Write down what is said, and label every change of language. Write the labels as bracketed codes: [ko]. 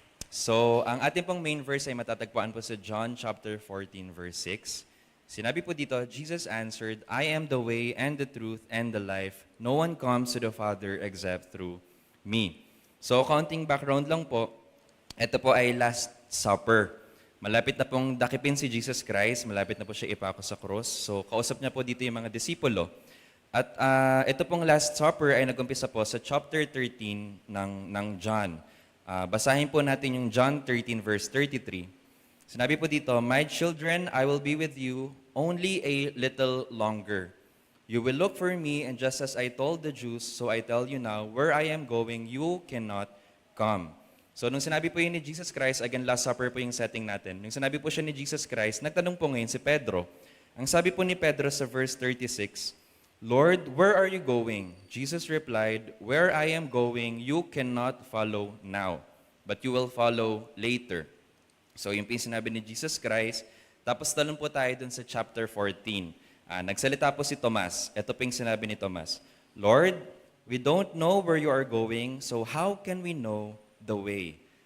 [tl] So, ang ating pong main verse ay matatagpuan po sa John chapter 14, verse 6. Sinabi po dito, [en] Jesus answered, I am the way and the truth and the life. No one comes to the Father except through me. [tl] So, counting background lang po, ito po ay Last Supper. Malapit na pong dakipin si Jesus Christ, malapit na po siya ipako sa cross. So, kausap niya po dito yung mga disipulo. At ito pong Last Supper ay nag-umpisa po sa chapter 13 ng John. Basahin po natin yung John 13 verse 33. Sinabi po dito, [en] My children, I will be with you only a little longer. You will look for me, and just as I told the Jews, so I tell you now, where I am going, you cannot come. [tl] So nung sinabi po yun ni Jesus Christ, again, Last Supper po yung setting natin. Nung sinabi po siya ni Jesus Christ, nagtanong po ngayon si Pedro. Ang sabi po ni Pedro sa verse 36, [en] Lord, where are you going? Jesus replied, Where I am going, you cannot follow now, but you will follow later. [tl] So yung sinabi ni Jesus Christ, tapos talon po tayo dun sa chapter 14. Nagsalita po si Tomas. Ito po yung sinabi ni Tomas, [en] Lord, we don't know where you are going, so how can we know the way?